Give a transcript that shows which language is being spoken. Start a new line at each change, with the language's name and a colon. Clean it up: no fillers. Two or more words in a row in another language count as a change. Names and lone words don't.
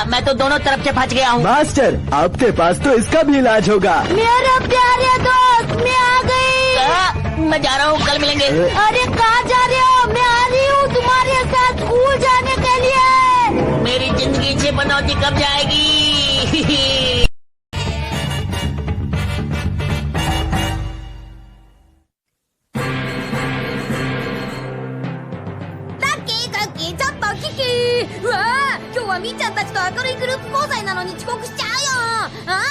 Hindi: मैं तो दोनों तरफ से फंस गया हूँ। मास्टर, आपके पास तो इसका भी इलाज होगा। मेरे प्यारे दोस्त, मैं आ गई। मैं जा रहा हूँ, कल मिलेंगे। अरे कहाँ जा रहे हो? मैं आ रही हूँ तुम्हारे साथ स्कूल जाने के लिए। मेरी जिंदगी से बनौती कब जाएगी?
Japanese: みーちゃんたちと明るいグループ講座なのに遅刻しちゃうよ。